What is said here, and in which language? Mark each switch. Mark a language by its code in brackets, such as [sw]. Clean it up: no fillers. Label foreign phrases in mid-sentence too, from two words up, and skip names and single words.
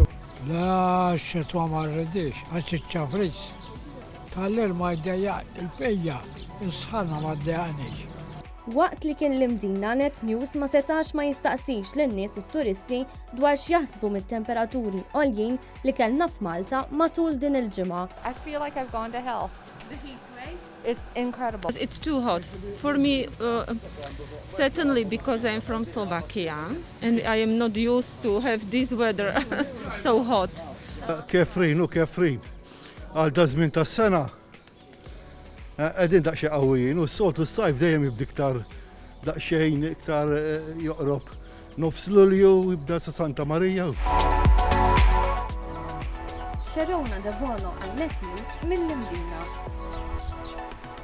[mt] La x-xitwa ma rridix, għax iċ-ċafriġ. Tal-ilma jdejjaq il-pejja, is-sħana ma ddejjaqniex. Waqt li kien l-imdina Net News ma setax ma jistaqsix lin-nies u t-turisti dwar x'jaħsbu mit-temperaturi għoljin li kellna f'Malta matul din il-ġimgħa. [en] I feel like I've gone to hell. the heat wave. It's incredible. It's too hot. For me, certainly because I'm from Slovakia and I am not used to have this weather so hot. [mt] Kefrin u kefrin. Għal dażmin tas-sena. Qegħdin daqsxejn qawwijin u s-soltu s-sajf dejjem jibda iktar daqsxejn iktar joqrob nofs Lulju jibda sa Santa Marija. Xerona de Bono għal Net News mill-imdina.